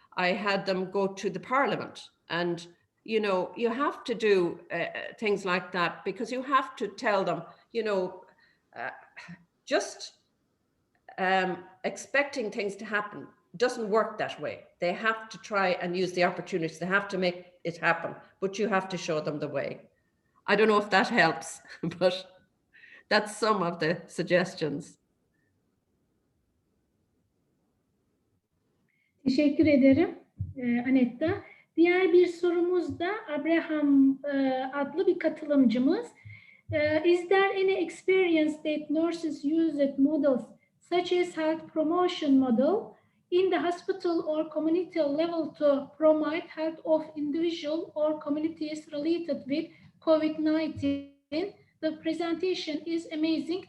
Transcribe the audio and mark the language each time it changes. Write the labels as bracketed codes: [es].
[en] I had them go to the parliament, and, you know, you have to do things like that, because you have to tell them, you know, just expecting things to happen doesn't work that way. They have to try and use the opportunities. They have to make it happen, but you have to show them the way. I don't know if that helps, but that's some of the suggestions. [tr] Teşekkür ederim Anetta. Diğer bir sorumuz da Abraham adlı bir katılımcımız. [en] Is there any experience that nurses used models such as health promotion model in the hospital or community level to promote health of individual or communities related with COVID-19? The presentation is amazing.